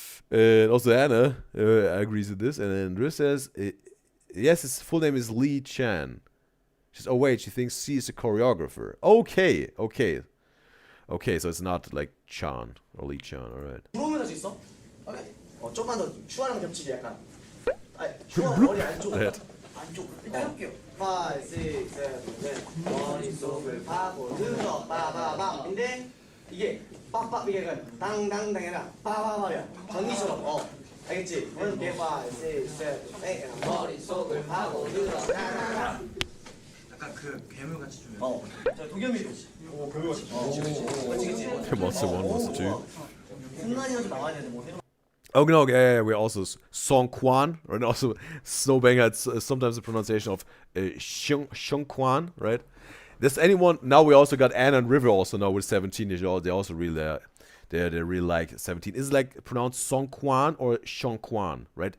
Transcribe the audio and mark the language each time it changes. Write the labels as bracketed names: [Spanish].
[English] And also Anna agrees with this. And then Riz says, yes, his full name is Lee Chan. She says, oh wait, she thinks C is a choreographer. Okay, so it's not like Chan or Lee Chan, alright. [Korean] 들어오면 할 수 있어? 좀만 더 슈아랑 겹치게 약간. 슈아 머리 안쪽으로. 안쪽으로. 일단 해볼게요. 5, 6, 7, 8. 머릿속을 파고 들어 빠바밤. 근데 이게 빡빡 이게 약간 당당당이라 빠바바야. 전기처럼 알겠지? 해볼게. 5, 6, 7, 8. 머릿속을 파고들어. 나나나. 약간 그 괴물같이 좀. 자, 도겸이. 오, 그렇지. 그렇지. [English] Monster 1, Monster 2. [Korean] 순간이가 좀 나와야 되는데 뭐. [English] Oh, no, yeah, we also Song Kwan, and also Snowbang had sometimes the pronunciation of Xiong Kwan, right? Does anyone now? We also got Anna and River also now with 17 years old. They also really they really like 17. Is it like pronounced Song Kwan or Xiong Kwan, right?